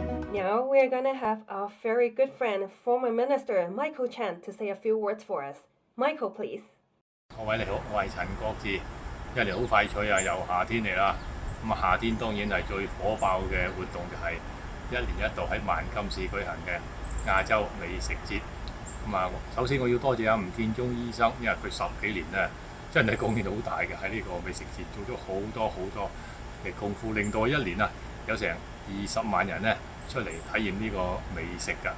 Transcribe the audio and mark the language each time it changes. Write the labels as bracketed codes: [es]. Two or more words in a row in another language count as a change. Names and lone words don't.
[en] Now we're gonna have our very good friend, former Minister Michael Chan, to say a few words for us. Michael, please. [yue] 各位你好，我係陳國志。一嚟好快脆啊，又夏天嚟啦。咁夏天當然係最火爆嘅活動就係一年一度喺萬金市舉行嘅亞洲美食節。首先我要多謝吳建中醫生，因為佢10幾年咧真係貢獻好大嘅喺呢個美食節，做咗好多嘅功夫，令到一年有成20萬人咧出嚟體驗呢個美食㗎。